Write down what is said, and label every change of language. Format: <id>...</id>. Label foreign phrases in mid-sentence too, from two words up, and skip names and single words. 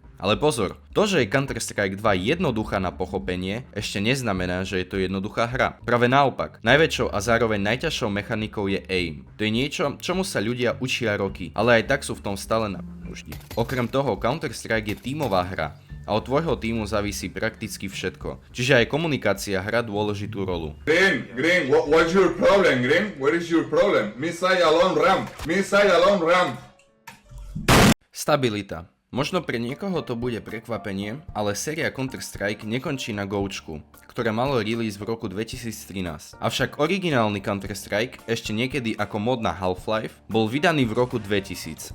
<sk>Ale pozor, to, že je Counter-Strike 2 jednoduchá na pochopenie, ešte neznamená, že je to jednoduchá hra. Práve naopak, najväčšou a zároveň najťažšou mechanikou je aim. To je niečo, čomu sa ľudia učia roky, ale aj tak sú v tom stále na vždy. Okrem toho, Counter-Strike je tímová hra a od tvojho tímu závisí prakticky všetko. Čiže aj komunikácia hrá dôležitú rolu.</sk> <en>Green, what's your problem, Green? What is your problem? Missile alone ramp. Missile alone ramp.</en> <sk>Stabilita. Možno pre niekoho to bude prekvapenie, ale séria Counter-Strike nekončí na Goučku, ktoré malo release v roku 2013. Avšak originálny Counter-Strike, ešte niekedy ako mod na Half-Life, bol vydaný v roku 2000.</sk>